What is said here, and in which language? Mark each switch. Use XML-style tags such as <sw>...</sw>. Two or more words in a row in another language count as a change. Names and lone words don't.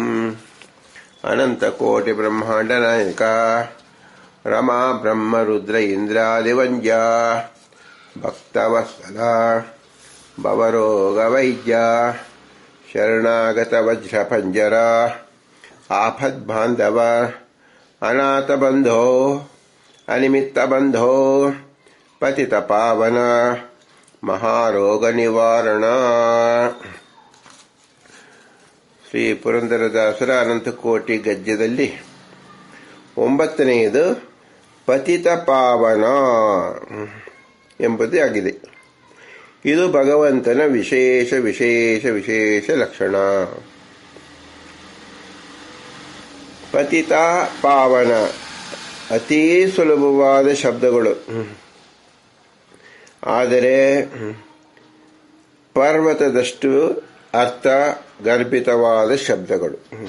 <kn>ಅನಂತಕೋಟಿ ಬ್ರಹ್ಮಾಂಡ ನಾಯಕ ರಮಾ ಬ್ರಹ್ಮ ರುದ್ರ ಇಂದ್ರಾದಿವಂದ್ಯ ಭಕ್ತವತ್ಸಲ ಭವರೋಗ ವೈದ್ಯ ಶರಣಾಗತ ವಜ್ರ ಪಂಜರ ಆಪದ್ಬಾಂಧವ ಅನಾಥ ಬಂಧೋ ಅನಿಮಿತ್ತ ಬಂಧೋ ಪತಿತ ಪಾವನ ಮಹಾರೋಗ ನಿವಾರಣ. ಶ್ರೀ ಪುರಂದರದಾಸರ ಅನಂತಕೋಟಿ ಗದ್ಯದಲ್ಲಿ 9ನೆಯದು ಪತಿತ ಪಾವನ ಎಂಬುದೇ ಆಗಿದೆ. ಇದು ಭಗವಂತನ ವಿಶೇಷ ವಿಶೇಷ ವಿಶೇಷ ಲಕ್ಷಣ. ಪತಿತ ಪಾವನ ಅತೀ ಸುಲಭವಾದ ಶಬ್ದಗಳು, ಆದರೆ ಪರ್ವತದಷ್ಟು ಅರ್ಥ ಗರ್ಭಿತವಾದ ಶಬ್ದಗಳು.</kn>